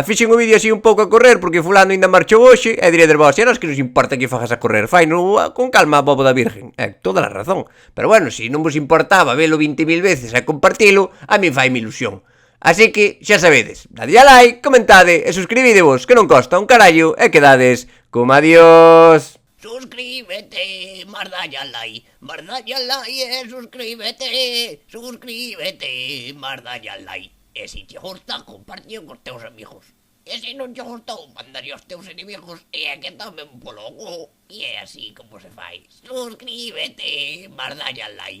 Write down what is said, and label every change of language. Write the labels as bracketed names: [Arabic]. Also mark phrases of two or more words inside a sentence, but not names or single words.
[Galician] Fixen o vídeo así un pouco a correr porque fulano ainda marchou hoxe. E diredes vos, e nos que nos importa que fagas a correr, faino con calma a bobo da virgen. Toda a razón. Pero bueno, se non vos importaba velo 20.000 veces e compartilo, a mí faime ilusión. Así que, xa sabedes, dadle a like, comentade e suscribidevos, que non costa un carallo e quedades como adiós. Suscríbete, mardalla like, suscríbete, mardalla like. E se te gusta, compartio cos teus amigos. E se non te gustou, mandaría aos teus inimigos e é que tamén polo cu. E é así como se fai. Suscríbete, mardalla like.